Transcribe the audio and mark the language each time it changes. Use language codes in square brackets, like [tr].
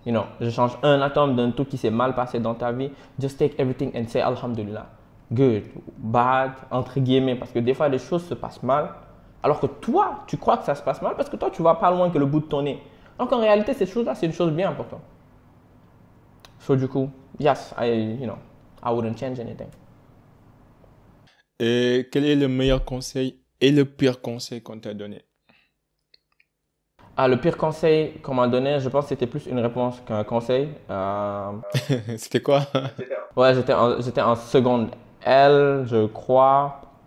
[fr] Je change un atome d'un truc qui s'est mal passé dans ta vie. [en] Just take everything and say Alhamdulillah. Good, bad, [fr] entre guillemets, parce que des fois les choses se passent mal, alors que toi, tu crois que ça se passe mal parce que toi, tu vas pas loin que le bout de ton nez. Donc en réalité, cette chose-là, c'est une chose bien importante. [en] So [fr] du coup, [en] yes, I wouldn't change anything. [fr] Et quel est le meilleur conseil et le pire conseil qu'on t'a donné? Le pire conseil qu'on m'a donné, je pense que c'était plus une réponse qu'un conseil. C'était quoi? Ouais, j'étais en seconde L, je crois.